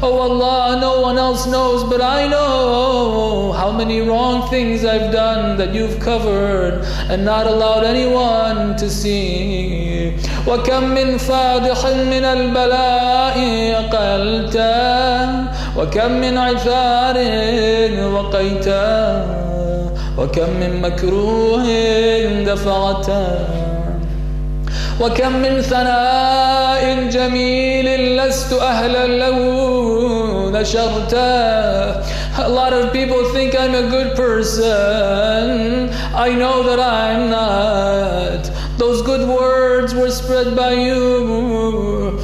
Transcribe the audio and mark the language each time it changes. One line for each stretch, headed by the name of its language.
English: Oh Allah, no one else knows, but I know how many wrong things I've done that you've covered and not allowed anyone to see.
Arabic: وكم من فادح من البلاء قلته وكم من عثار وقيته وكم من مكروه دفعته وكم من ثناء جميل لست أهلا له نشرته.
English: A lot of people think I'm a good person. I know that I'm not. Those good words were spread by you.